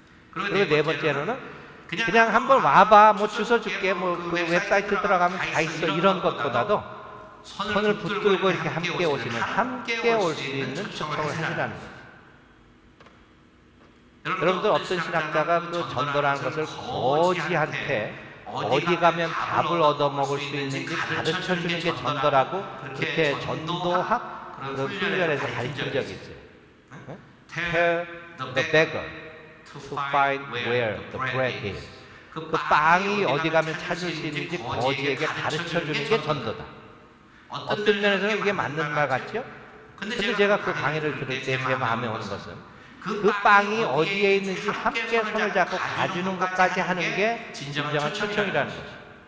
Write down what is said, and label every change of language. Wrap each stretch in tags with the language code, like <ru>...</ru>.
<ko>그리고 네 번째로는 그냥 한번 와봐, 뭐 주소 줄게, 뭐 그 웹사이트 들어가면 다 있어, 이런 것보다도 손을 붙들고 이렇게 함께 오시는, 함께 올 수 있는 초청을 하시라는 거예요. 여러분들 어떤 신학자가 그 전도라는 것을 거지한테 어디 가면 답을 얻어먹을 수 있는지 가르쳐주는 게 전도라고 그렇게 전도학 그런 훈련에서 가르친 적이 있어요.</ko> <en>Tell the beggar to find where the bread is.</en> <ko>그 빵이 어디 가면 찾을 수 있는지 거지에게 가르쳐주는 게 전도다. 어떤 면에서는 이게 맞는 말 같죠? 근데 제가 그 강의를 들을 때 제 마음에 오는 것은 그 빵이 어디에 있는지 함께 손을 잡고 가주는 것까지 하는 게 진정한 초청이라는 거죠.</ko>